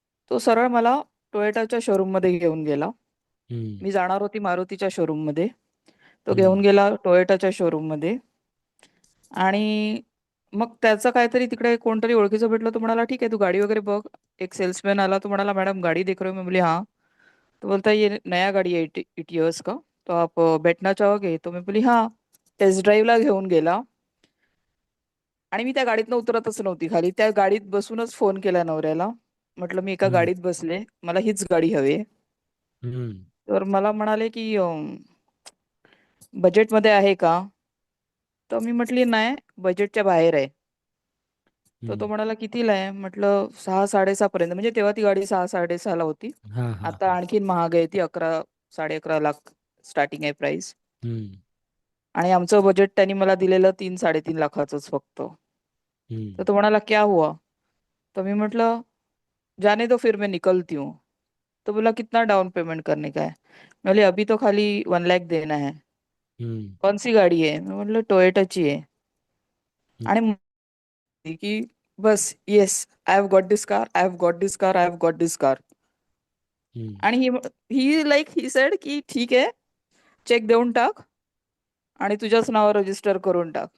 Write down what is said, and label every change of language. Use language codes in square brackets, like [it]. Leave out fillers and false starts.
[mr] तो सरळ मला टोयोटाच्या शोरूममध्ये घेऊन गेला. हम्म. मी जाणार होती मारुतीच्या शोरूममध्ये. तो घेऊन हम्म. गेला टोयोटाच्या शोरूममध्ये आणि मग त्याचं काहीतरी तिकडे कोणतरी ओळखीचं भेटलं. तो म्हणाला, "ठीक आहे, तू गाडी वगैरे बघ." एक सेल्समॅन आला. [hi] तो म्हणाला, "मैडम गाड़ी देख रहे हो?" मैं बोली, "हाँ।" तो बोलता है, "ये नया गाड़ी है इटियोस का, तो आप बैठना चाहोगे?" तो मैं बोली, "हाँ." [mr] टेस्ट ड्राईव्हला घेऊन गेला आणि मी त्या गाडीतनं उतरतच नव्हती खाली. त्या गाडीत बसूनच फोन केला नवऱ्याला. म्हटलं, "मी एका हम्म. गाडीत बसले. मला हीच गाडी हवी आहे." हम्म. तर मला म्हणाले, की "बजेटमध्ये आहे का?" तर मी म्हटली, "नाही, बजेटच्या बाहेर आहे." तर तो हम्म. म्हणाला, "कितीला आहे?" म्हटलं, "6-6.5 पर्यंत." म्हणजे तेव्हा ती गाडी 6-6.5 ला होती. हा हा आता हा. आणखीन महाग आहे ती. 11-11.5 लाख स्टार्टिंग आहे प्राइस. हम्म. आणि आमचं बजेट त्यांनी मला दिलेलं 3-3.5 लाखाचंच फक्त. तर हम्म. तो म्हणाला, [hi] "क्या हुआ?" [mr] तर मी म्हटलं, [hi] "जाने दो फिर मैं निकलती हूँ." तो बोला, "कितना डाउन पेमेंट करने का है?" मैं बोली, "अभी तो खाली 1 लाख देना है." हम्म. "कौन सी गाड़ी है?" [mr] मैं म्हटलं, "टोयोटाची आहे." हम्म. आणि म्हणली की बस, [en] "Yes, I have got this car, I have got this car, I have got this car." Hmm. [mr] आणि [en] he said [mr] की ठीक आहे, चेक देऊन टाक आणि तुझ्याच नावावर रजिस्टर करून टाक.